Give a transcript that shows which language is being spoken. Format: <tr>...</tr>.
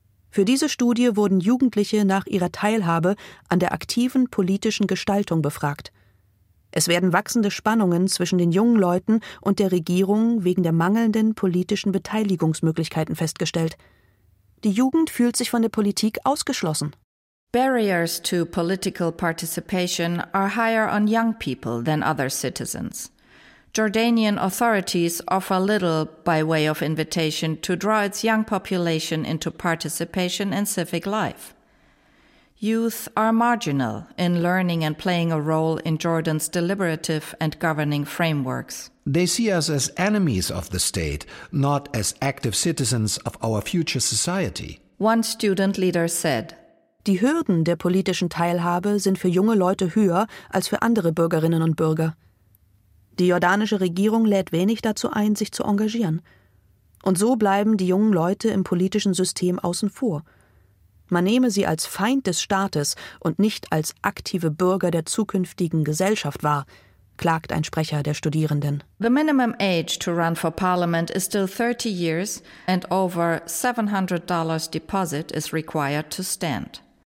<de>Für diese Studie wurden Jugendliche nach ihrer Teilhabe an der aktiven politischen Gestaltung befragt. Es werden wachsende Spannungen zwischen den jungen Leuten und der Regierung wegen der mangelnden politischen Beteiligungsmöglichkeiten festgestellt. Die Jugend fühlt sich von der Politik ausgeschlossen.</de> <en>Barriers to political participation are higher on young people than other citizens. Jordanian authorities offer little by way of invitation to draw its young population into participation in civic life. Youth are marginal in learning and playing a role in Jordan's deliberative and governing frameworks. They see us as enemies of the state, not as active citizens of our future society. One student leader said,</en> <de>Die Hürden der politischen Teilhabe sind für junge Leute höher als für andere Bürgerinnen und Bürger. Die jordanische Regierung lädt wenig dazu ein, sich zu engagieren. Und so bleiben die jungen Leute im politischen System außen vor. Man nehme sie als Feind des Staates und nicht als aktive Bürger der zukünftigen Gesellschaft wahr, klagt ein Sprecher der Studierenden.</de> <en>The minimum age to run for parliament is still 30 years and over $700 deposit is required to stand.</en>